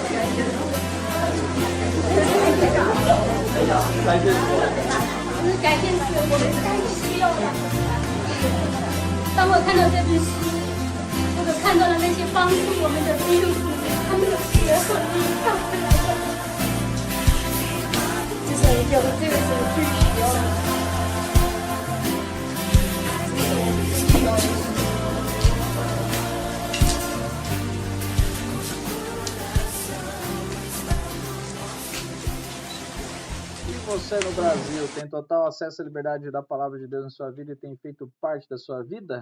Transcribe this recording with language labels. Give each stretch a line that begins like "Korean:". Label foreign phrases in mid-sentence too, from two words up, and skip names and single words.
Chinese: 就是改变是我们太需要了。当我看到这本书，我看到了那些帮助我们的弟兄姊妹，他们的血和力量回来了。就是有了这个时候最需要的。
Portuguese: Você no Brasil tem total acesso à liberdade da palavra de Deus na sua vida e tem feito parte da sua vida?